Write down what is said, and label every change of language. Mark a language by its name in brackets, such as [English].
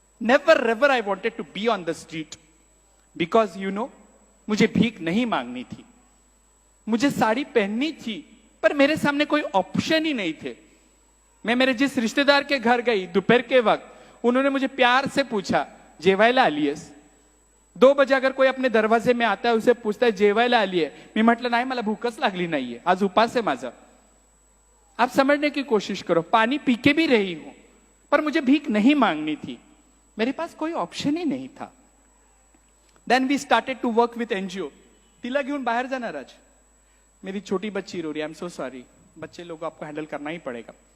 [English] never ever I wanted to be on the street, because you know, [Hindi] मुझे भीख नहीं मांगनी थी, मुझे साड़ी पहननी थी, पर मेरे सामने कोई ऑप्शन ही नहीं थे। मैं मेरे जिस रिश्तेदार के घर गई दोपहर के वक्त, उन्होंने मुझे प्यार से पूछा, [Marathi] जेवायला आलीयस? [Hindi] 2 बजे अगर कोई अपने दरवाजे में आता है, उसे पूछता है [Marathi] जेवायला आली [Hindi] है? [Marathi] मी म्हटलं नाही, मला भूकच लागली नाहीये, आज उपास है माझा। [Hindi] आप समझने की कोशिश करो, पानी पी के भी रही हूं, पर मुझे भीख नहीं मांगनी थी, मेरे पास कोई ऑप्शन ही नहीं था। [English] Then we started to work with NGO. [Marathi] तिला घेऊन बाहर जाणार आज, [Hindi] मेरी छोटी बच्ची रो रही, [English] I am so sorry, [Hindi] बच्चे लोगों आपको हैंडल करना ही पड़ेगा।